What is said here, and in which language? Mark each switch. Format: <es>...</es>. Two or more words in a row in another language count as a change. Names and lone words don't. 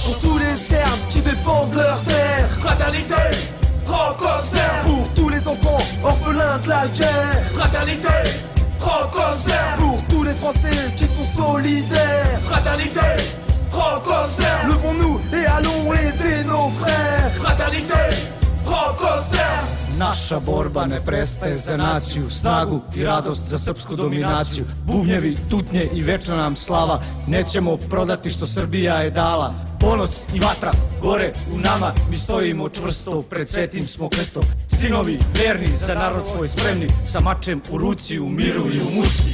<fr>Pour tous les Serbes qui défendent leur terre, fraternité, franco-serbe. Pour tous les enfants orphelins de la guerre, fraternité, franco-serbe. Pour tous les Français qui sont solidaires, fraternité, franco-serbe. Levons-nous et allons aider nos frères, fraternité, franco-serbe.</fr> <sr>Naša borba ne prestaje za naciju, snagu i radost za srpsku dominaciju. Bubnjevi, tutnje i večna nam slava, nećemo prodati što Srbija je dala. Ponos i vatra gore u nama, mi stojimo čvrsto pred svetim smo krstom. Sinovi verni, za narod svoj spremni, sa mačem u ruci, u miru i u muci.</sr>